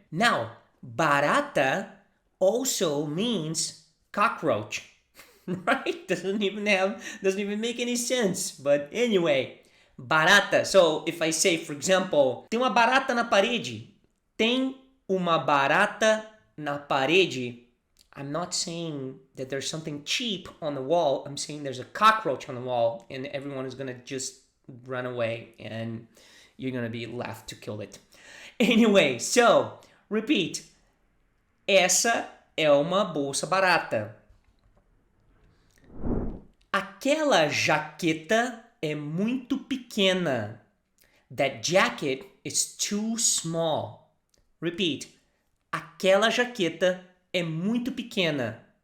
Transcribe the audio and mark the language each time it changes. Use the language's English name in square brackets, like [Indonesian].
[English] Now, barata also means cockroach. Right? Doesn't even make any sense. But anyway, barata. So if I say, for example, [Portuguese] tem uma barata na parede. Tem uma barata na parede. [English] I'm not saying that there's something cheap on the wall. I'm saying there's a cockroach on the wall and everyone is going to just run away and you're going to be left to kill it. Anyway, so, repeat. [Portuguese] Essa é uma bolsa barata. Aquela jaqueta é muito pequena. [English] That jacket is too small. Repeat. [Portuguese] Aquela jaqueta é muito pequena.